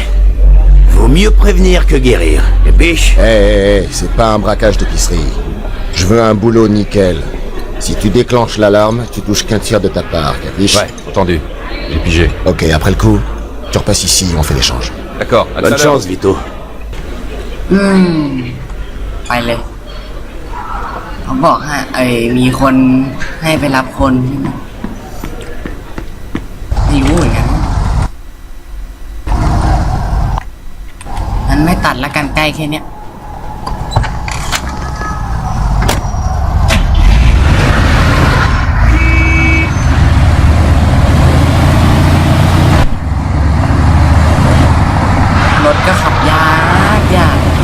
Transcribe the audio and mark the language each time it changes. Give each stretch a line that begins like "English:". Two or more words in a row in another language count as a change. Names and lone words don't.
French: Vaut mieux prévenir que guérir. Et biche? C'est pas un braquage d'épicerie. Je veux un boulot nickel. Si tu déclenches l'alarme, tu touches qu'un tiers de ta part, capiche? Ouais, entendu. J'ai pigé. Ok, après le coup, tu repasses ici et on fait l'échange. D'accord, à tout à Bonne l'heure. chance, Vito.
Thai: ไปเลยเขาบอกให้มีคนให้ไปรับคนใช่ไหมไม่รู้เหมือนกัน มันไม่ตัดละกันใกล้แค่เนี้ยรถก็ขับยากยาก